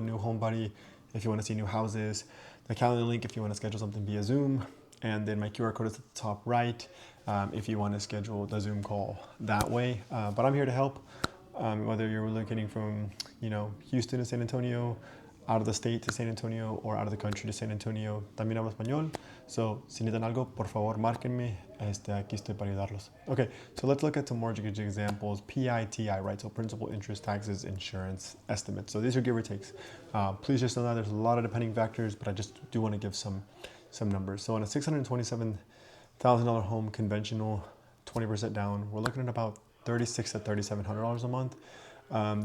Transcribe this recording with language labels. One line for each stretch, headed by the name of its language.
English: New home buddy if you want to see new houses, the Calendly link if you want to schedule something via Zoom, and then my QR code is at the top right if you want to schedule the Zoom call that way. But I'm here to help, whether you're relocating from Houston to San Antonio, out of the state to San Antonio, or out of the country to San Antonio.
Spanish: También hablo español. So, si necesitan algo, por favor, márquenme. Aquí estoy para ayudarlos.
English: Okay, so let's look at some mortgage examples. PITI, right? So principal, interest, taxes, insurance, estimates. So these are give or takes. Please just know that there's a lot of depending factors, but I just do want to give some numbers. So on a $627,000 home, conventional, 20% down, we're looking at about $3,600 to $3,700 a month.